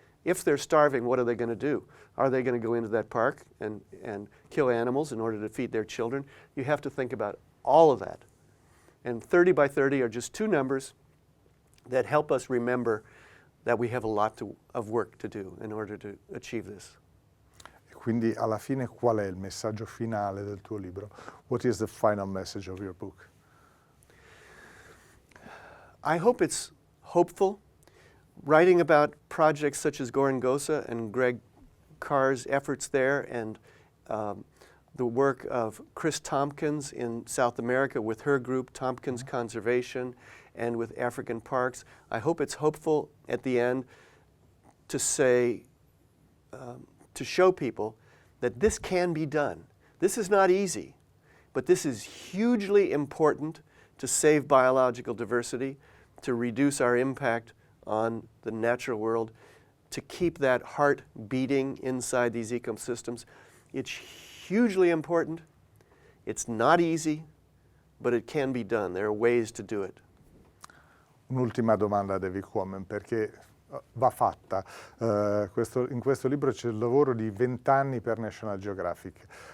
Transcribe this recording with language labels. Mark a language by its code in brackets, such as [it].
[en] If they're starving, what are they going to do? Are they going to go into that park and kill animals in order to feed their children? You have to think about all of that. And 30 by 30 are just two numbers that help us remember that we have a lot of work to do in order to achieve this. [it] Quindi alla fine qual è il messaggio finale del tuo libro? [en] What is the final message of your book? I hope it's hopeful. Writing about projects such as Gorongosa and Greg Carr's efforts there, and the work of Chris Tompkins in South America with her group, Tompkins Conservation, and with African Parks. I hope it's hopeful at the end to say, to show people that this can be done. This is not easy, but this is hugely important to save biological diversity, to reduce our impact on the natural world, to keep that heart beating inside these ecosystems. It's hugely important. It's not easy, but it can be done. There are ways to do it. [it] Un'ultima domanda a David Quammen, perché va fatta. In questo libro c'è il lavoro di 20 anni per National Geographic.